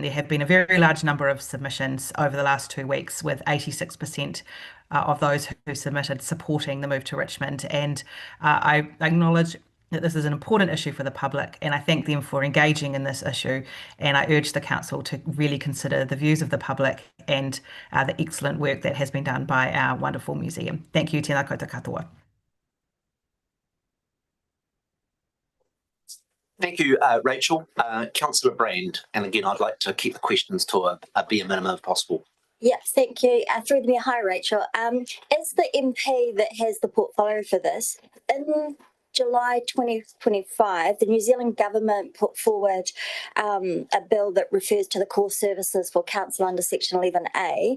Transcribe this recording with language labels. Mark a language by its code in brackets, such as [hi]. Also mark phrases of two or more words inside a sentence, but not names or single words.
[en] There have been a very large number of submissions over the last 2 weeks, with 86% of those who submitted supporting the move to Richmond. And I acknowledge that this is an important issue for the public, and I thank them for engaging in this issue. And I urge the council to really consider the views of the public and the excellent work that has been done by our wonderful museum. Thank you, [mi] tēnā koutou katoa. [en] Thank you, Rachel. Councillor Brand, and again, I'd like to keep the questions to a bare minimum if possible. Yes, thank you. Through the hi, Rachel. As the MP that has the portfolio for this, in July 2025, the New Zealand government put forward a bill that refers to the core services for council under Section 11A.